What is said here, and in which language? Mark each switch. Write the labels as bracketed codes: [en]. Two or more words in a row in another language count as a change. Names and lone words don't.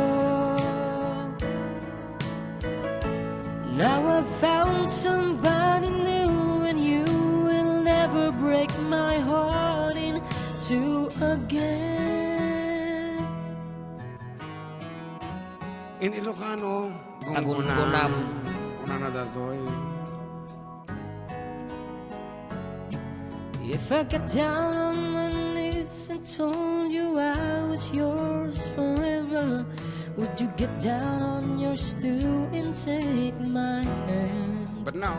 [en] Now I've found somebody new, and you will never break my heart in two again. In Ilocano, [ilo] Tagunam. Una na datoy. [en] If I got down on my knees and told you I was yours forever, would you get down on your stool and take my hand? But now.